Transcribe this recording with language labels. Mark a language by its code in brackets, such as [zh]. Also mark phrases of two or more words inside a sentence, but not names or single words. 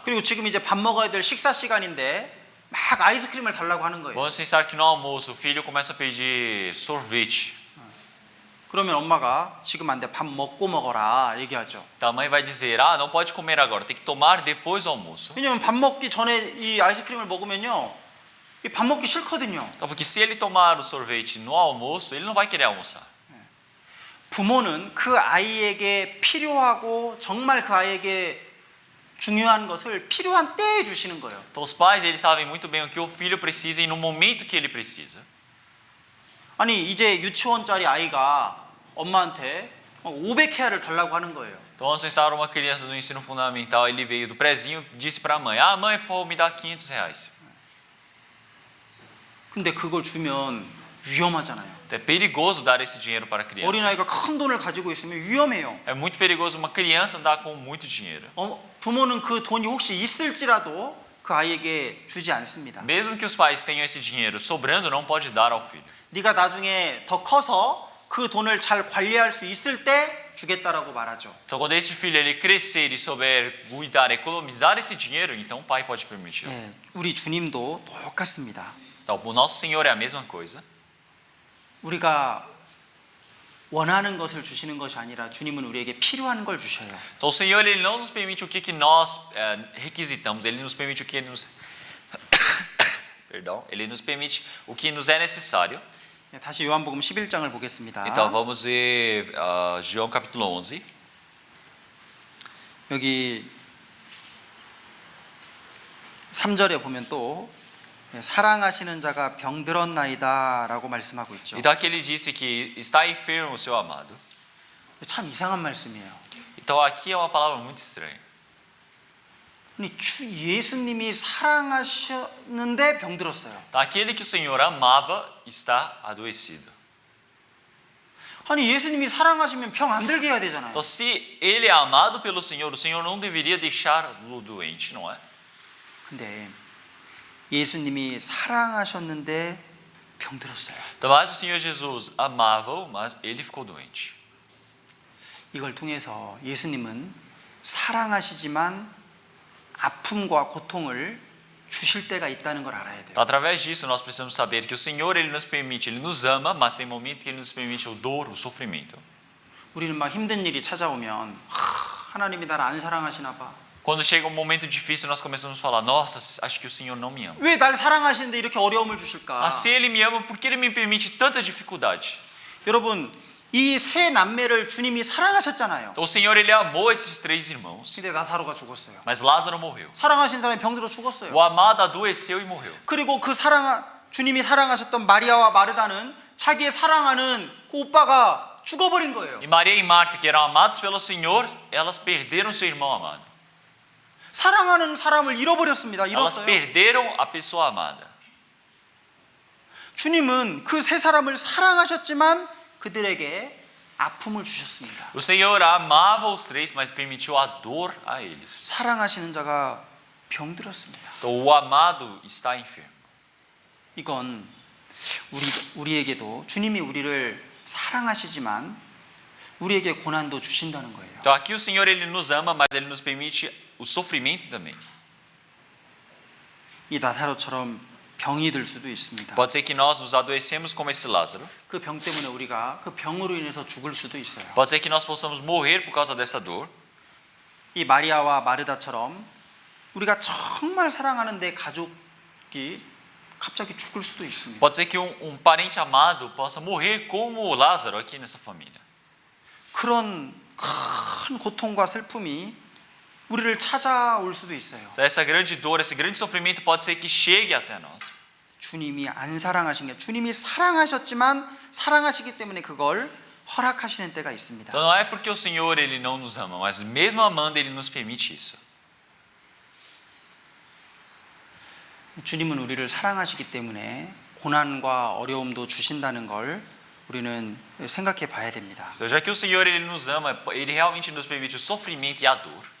[ko] 그리고 지금 이제 밥 먹어야 될 식사 시간인데 막 아이스크림을 달라고 하는 거예요. [pt] Vamos pensar que no almoço o filho começa a pedir sorvete. [ko] 그러면 엄마가 지금 안 돼. 밥 먹고 먹어라 얘기하죠. [pt] Então a mãe vai dizer: não pode comer agora, tem que tomar depois do almoço. [ko] 왜냐면 밥 먹기 전에 이 아이스크림을 먹으면요. 이 밥 먹기 싫거든요. [pt] Então porque se ele tomar o sorvete no almoço, ele não vai querer almoçar. [ko] 부모는 그 아이에게 필요하고 정말 그 아이에게 중요한 것을 필요한 때에 주시는 거예요. [pt] Então os pais, eles sabem muito bem o que o filho precisa e no momento que ele precisa. [ko] 아니 이제 유치원짜리 아이가 엄마한테 500회를 달라고 하는 거예요. [pt] Então vamos pensar uma criança do ensino fundamental, ele veio do prezinho, disse para a mãe: mãe, por favor, me dá R$500. [ko] 근데 그걸 주면 위험하잖아요. [pt] É perigoso dar esse dinheiro para a criança. [ko] 어린아이가 큰 돈을 가지고 있으면 위험해요. [pt] É muito perigoso uma criança andar com muito dinheiro. [ko] 부모는 그 돈이 혹시 있을지라도 그 아이에게 주지 않습니다. [pt] Mesmo que os pais tenham esse dinheiro sobrando, não pode dar ao filho. [ko] 네가 나중에 더 커서 그 돈을 잘 관리할 수 있을 때 주겠다라고 말하죠. [pt] Então quando esse filho ele crescer e souber cuidar, economizar esse dinheiro, então o pai pode permitir. [ko] 네, 우리 주님도 똑같습니다. [pt] Então o nosso Senhor é a mesma coisa. [ko] 우리가 원하는 것을 주시는 것이 아니라 주님은 우리에게 필요한 걸 주셔요. [pt] Então o Senhor ele não nos permite o que nós requisitamos, ele nos permite o que nos Perdão, ele nos permite o que nos é necessário. [ko] 네, 다시 요한복음 11장을 보겠습니다. [pt] Então vamos ver João capítulo 11. [ko] 여기 3절에 보면 또 사랑하시는 자가 병들었나이다라고 말씀하고 있죠. [pt] Então aqui ele disse que está enfermo o seu amado. [ko] 참 이상한 말씀이에요. [pt] Então aqui é uma palavra muito estranha. [ko] 아니, 예수님이 사랑하셨는데 병들었어요. [pt] Então, aquele que o Senhor amava está adoecido. [ko] 아니 예수님이 사랑하시면 병 안 들게 해야 되잖아요. [pt] Então se ele é amado pelo Senhor, o Senhor não deveria deixá-lo doente, não é? [ko] 근데 예수님이 사랑하셨는데 병들었어요. [pt] Então, mas o Senhor Jesus amava-o, mas ele ficou doente. [ko] 이걸 통해서 예수님은 사랑하시지만 아픔과 고통을 주실 때가 있다는 걸 알아야 돼요. [pt] Então, através disso, nós precisamos saber que o Senhor ele nos permite, ele nos ama, mas tem momento que ele nos permite o dor, o sofrimento. [ko] 우리는 막 힘든 일이 찾아오면 하나님이 나를 안 사랑하시나 봐. [pt] Quando chega um momento difícil, nós começamos a falar: nossa, acho que o Senhor não me ama. [ko] 왜 날 사랑하시는데 이렇게 어려움을 주실까? [pt] Se ele me ama, por que ele me permite tanta dificuldade? [ko] 여러분, 이 세 남매를 주님이 사랑하셨잖아요. [pt] Então, o Senhor ele amou esses três irmãos, [ko] 근데 나사로가 죽었어요. [pt] mas Lázaro morreu. [ko] 사랑하신 사람이 병들어 죽었어요. [pt] O amado adoeceu e morreu. [ko] 그리고 그 주님이 사랑하셨던 마리아와 마르다는 자기의 사랑하는 그 오빠가 죽어버린 거예요. [pt] E Maria e Marta, que eram amados pelo Senhor, elas perderam seu irmão amado. [ko] 사랑하는 사람을 잃어버렸습니다. [pt] Elas [ko] 잃었어요. [pt] perderam a pessoa amada. [ko] 주님은 그 세 사람을 사랑하셨지만 그들에게 아픔을 주셨습니다. [pt] O Senhor amava os três, mas permitiu a dor a eles. [ko] 사랑하시는 자가 병들었습니다. [pt] Então o amado está enfermo. [ko] 이건 우리에게도 주님이 우리를 사랑하시지만 우리에게 고난도 주신다는 거예요. [pt] Então aqui o Senhor ele nos ama, mas ele nos permite o sofrimento também. [ko] 이 나사로처럼 병이 들 수도 있습니다. [pt] Pode ser que nós nos adoecemos como esse Lázaro. [ko] 그 병 때문에 우리가 그 병으로 인해서 죽을 수도 있어요. [pt] Pode ser que nós possamos morrer por causa dessa dor. [ko] 이 마리아와 마르다처럼 우리가 정말 사랑하는 내 가족이 갑자기 죽을 수도 있습니다. [pt] Pode ser que um parente amado possa morrer como o Lázaro aqui nessa família. [ko] 그런 큰 고통과 슬픔이 우리를 찾아올 수도 있어요. [pt] Então, essa grande dor, esse grande sofrimento pode ser que chegue até nós. [ko] 주님이 안 사랑하신 게 주님이 사랑하셨지만 사랑하시기 때문에 그걸 허락하시는 때가 있습니다. [pt] Então não é porque o Senhor ele não nos ama, mas mesmo amando ele nos permite isso. [ko] 주님은 우리를 사랑하시기 때문에 고난과 어려움도 주신다는 걸 우리는 생각해 봐야 됩니다. [pt] Então, já que o Senhor ele nos ama, ele realmente nos permite o sofrimento e a dor.